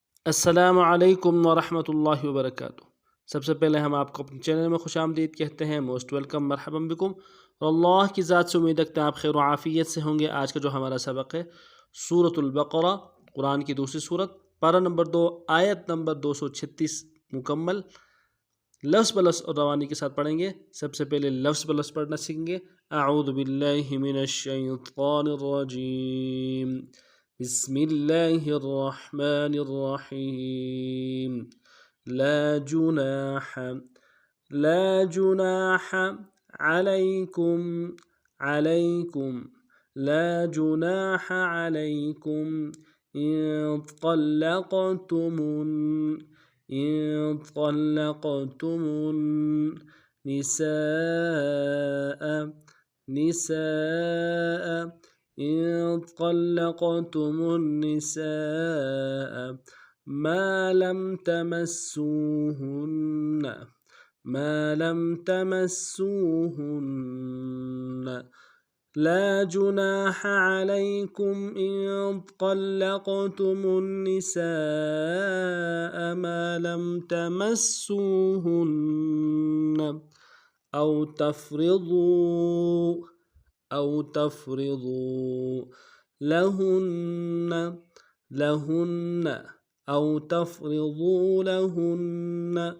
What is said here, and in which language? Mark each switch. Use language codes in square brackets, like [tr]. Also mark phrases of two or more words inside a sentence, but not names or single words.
[ar] السلام عليكم ورحمة الله وبركاته. [ur] سب سے پہلے ہم آپ کو اپنے چینل میں خوش آمدید کہتے ہیں, [en] most welcome, [ar] مرحبا بكم. [ur] اور اللہ کی ذات سے امید رکھتے ہیں آپ خیر عافیت سے ہوں گے. آج کا جو ہمارا سبق ہے سورۃ البقرہ، قرآن کی دوسری سورت، پارہ نمبر 2، آیت نمبر 236 مکمل. لفظ بلفظ اور روانی کے ساتھ پڑھیں گے۔ سب سے پہلے لفظ بلفظ پڑھنا سیکھیں گے. [ar] أعوذ بالله من الشيطان الرجيم، بسم الله الرحمن الرحيم. لا جناح، لا جناح عليكم، عليكم، لا جناح عليكم إن طلقتم، إن طلقتم النساء، النساء، إن طلقتم النساء ما لم تمسوهن، ما لم تمسوهن. لا جناح عليكم إن طلقتم النساء ما لم تمسوهن أو تفرضوا، أو تفرضوا لهن، لهن، أو تفرضوا لهن